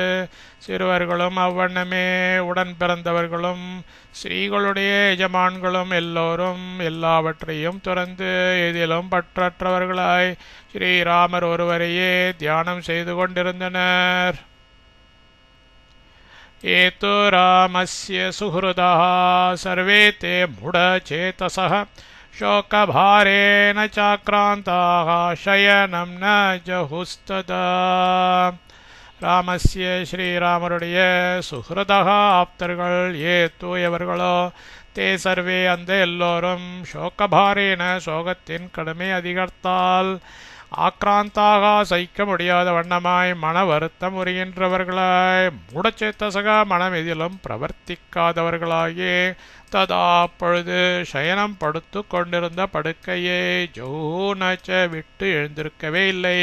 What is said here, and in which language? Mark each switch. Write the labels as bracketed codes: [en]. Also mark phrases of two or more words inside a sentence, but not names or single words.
[ta] சிறுவர்களும் அவ்வண்ணமே உடன் பிறந்தவர்களும் ஸ்ரீகளுடைய எஜமான்களும் எல்லோரும் எல்லாவற்றையும் துறந்து எதிலும் பற்றற்றவர்களாய் ஸ்ரீராமர் ஒருவரையே தியானம் செய்து கொண்டிருந்தனர். [sa] एतो रामस्य सुहृदः सर्वे ते मूढचेतसः शोकभारेण चाक्रान्ताः शयनं न जहुस्तदा. [ta] ராமஸ்ய ஸ்ரீராமருடைய சுஹ்ருதः ஆப்தர்கள் ஏ தூயவர்களோ [sa] ते सर्वे [ta] அந்த எல்லோரும் சோகபாரேன சோகத்தின் கடுமை அதிகர்த்தால் ஆக்ராந்தாக சகிக்க முடியாத வண்ணமாய் மன வருத்தம் உறுகின்றவர்களாய் மூடச்சேத்தசக மனம் எதிலும் பிரவர்த்திக்காதவர்களாகி ததா அப்பொழுது சயனம் படுத்து கொண்டிருந்த படுக்கையை ஜௌனச்ச விட்டு எழுந்திருக்கவே இல்லை.